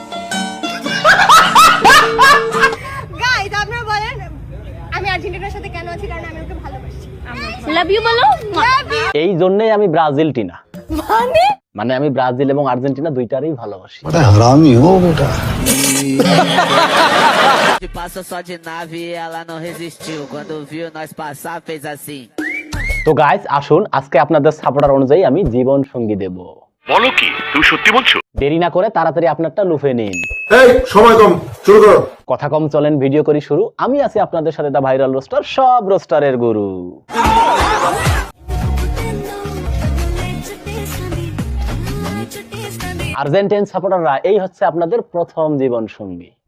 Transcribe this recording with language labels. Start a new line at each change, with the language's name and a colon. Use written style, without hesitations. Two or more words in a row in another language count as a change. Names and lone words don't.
Bangla: গাইস আপনারা বলেন আমি আর্জেন্টিনার সাথে কেন আছি? কারণ আমি ওকে ভালোবাসি।
English: love you
Bangla: বলো। এই জন্যই আমি ব্রাজিল টিনা। মানে মানে আমি ব্রাজিল এবং আর্জেন্টিনা দুইটারই ভালোবাসি।
Hindi: हरामी हो बेटा।
Portuguese: Passa só de nave e ela não resistiu. Quando viu nós passar, fez assim.
Bangla: তো গাইস আসুন, আজকে আপনাদের সাপোর্টার অনুযায়ী আমি জীবন সঙ্গী দেব। বলো কি, তুমি সত্যি বলছো? দেরি না করে তাড়াতাড়ি আপনারটা লুফে নিন। এই সময় কম, শুরু করো। কথা কম, চলেন ভিডিও করি শুরু। আমি আছি আপনাদের সাথে
English: the viral roaster,
Bangla: সব রোস্টারের গুরু। আর্জেন্টিন সাপোর্টাররা, এই হচ্ছে আপনাদের প্রথম জীবন সঙ্গী।